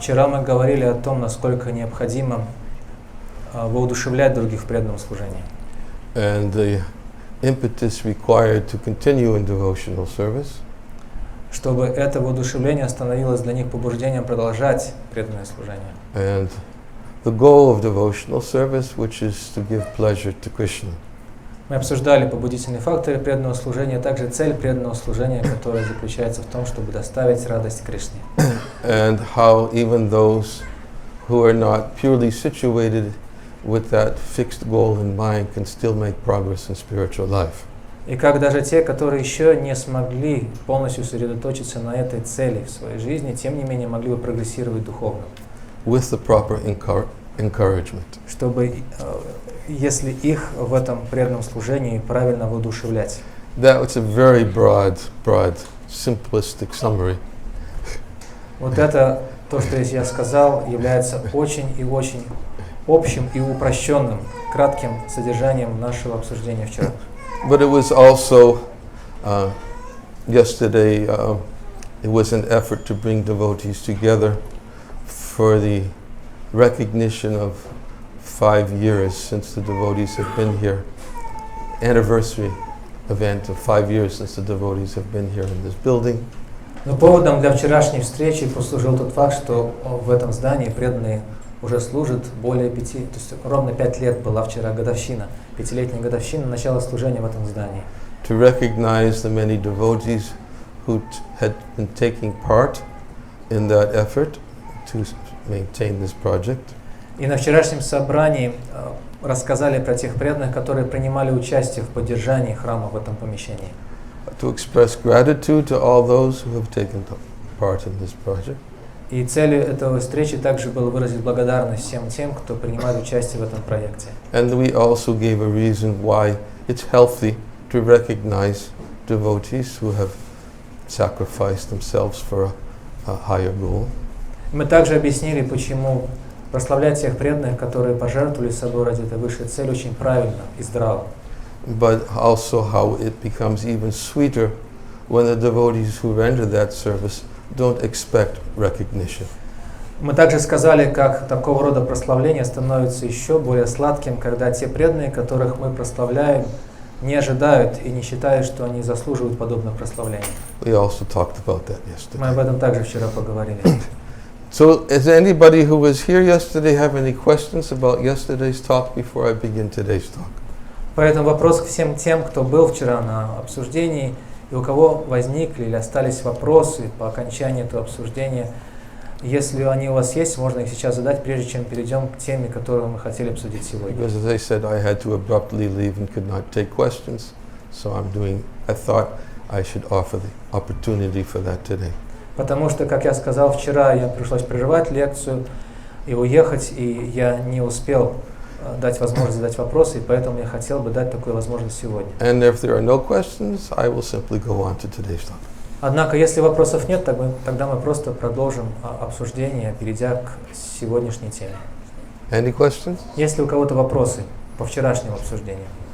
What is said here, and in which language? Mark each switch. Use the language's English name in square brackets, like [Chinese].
[Russian] Вчера мы говорили о том, насколько необходимо воодушевлять других в преданном служении. [English] And the impetus required to continue in devotional service. [Russian] Чтобы это воодушевление становилось для них побуждением продолжать преданное служение. [English] And the goal of devotional service, which is to give pleasure to Krishna. [Russian] Мы обсуждали побудительные факторы преданного служения, а также цель преданного служения, которая заключается в том, чтобы доставить радость Кришне. [English] And how even those who are not purely situated with that fixed goal in mind can still make progress in spiritual life. [Russian] И как даже те, которые еще не смогли полностью сосредоточиться на этой цели в своей жизни, тем не менее могли бы прогрессировать духовно. [English] With the proper encouragement. [Russian] Чтобы, если их в этом преданном служении правильно воодушевлять. [English] That was a very broad, simplistic summary. [Russian] Вот это, то, что я сказал, является очень и очень общим и упрощенным, кратким содержанием нашего обсуждения вчера. [English] But it was also, yesterday, it was an effort to bring devotees together for the recognition of 5 years since the devotees have been here, anniversary event of 5 years since the devotees have been here in this building. [Russian] Но поводом для вчерашней встречи послужил тот факт, что в этом здании преданные уже служат более 5, то есть ровно 5 лет была вчера годовщина, 5-летняя годовщина начала служения в этом здании. [English] To recognize the many devotees who had been taking part in that effort to maintain this project. [Russian] И на вчерашнем собрании рассказали про тех преданных, которые принимали участие в поддержании храма в этом помещении. [English] To express gratitude to all those who have taken part in this project. [Russian] И целью этого встречи также было выразить благодарность всем тем, кто принимает участие в этом проекте. [English] And we also gave a reason why it's healthy to recognize devotees who have sacrificed themselves for a higher goal. [Russian] Мы также объяснили, почему прославлять тех преданных, которые пожертвовали собой ради этой высшей цели, очень правильно и здраво. [English] But also how it becomes even sweeter when the devotees who render that service don't expect recognition. [Russian] Мы также сказали, как такого рода прославление становится еще более сладким, когда те преданные, которых мы прославляем, не ожидают и не считают, что они заслуживают подобных прославлений. [English] We also talked about that yesterday. [Russian] Мы об этом также вчера поговорили. [English] So, does anybody who was here yesterday have any questions about yesterday's talk before I begin today's talk? [Russian] Поэтому вопрос к всем тем, кто был вчера на обсуждении, и у кого возникли или остались вопросы по окончании этого обсуждения. Если они у вас есть, можно их сейчас задать, прежде чем перейдем к теме, которую мы хотели обсудить сегодня. [English] Because as I said, I had to abruptly leave and could not take questions, so I thought I should offer the opportunity for that today. [Russian] Потому что, как я сказал вчера, я пришлось прерывать лекцию и уехать, и я не успел дать возможность задать вопросы, и поэтому я хотел бы дать такую возможность сегодня. [English] And if there are no questions, I will simply go on to today's talk. [Russian] Однако, если вопросов нет, тогда мы просто продолжим обсуждение, перейдя к сегодняшней теме. [English] Any questions? [Russian] Есть ли у кого-то вопросы по вчерашнему обсуждению?